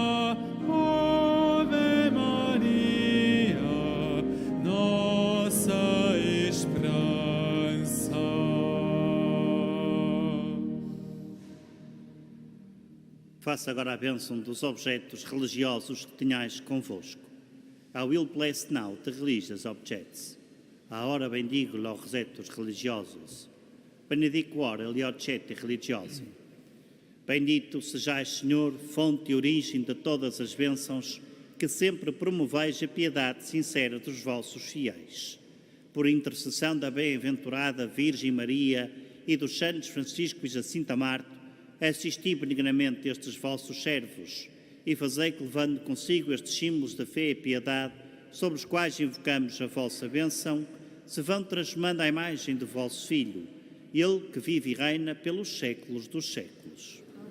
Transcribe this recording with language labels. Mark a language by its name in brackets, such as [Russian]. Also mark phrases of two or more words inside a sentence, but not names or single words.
[Portuguese] Ave Maria, nossa esperança. Faça agora a bênção dos objetos religiosos que tenhais convosco. [English] I will bless now the religious objects. [Spanish] Ora bendigo los objetos religiosos. [Italian] Benedico ora gli oggetti religiosi. [Portuguese] Bendito sejais, Senhor, fonte e origem de todas as bênçãos, que sempre promoveis a piedade sincera dos vossos fiéis. Por intercessão da bem-aventurada Virgem Maria e dos santos Francisco e Jacinta Marto, assisti benignamente estes vossos servos e fazei que, levando consigo estes símbolos da fé e piedade, sobre os quais invocamos a vossa bênção, se vão transformando à imagem do vosso Filho, Ele que vive e reina pelos séculos dos séculos.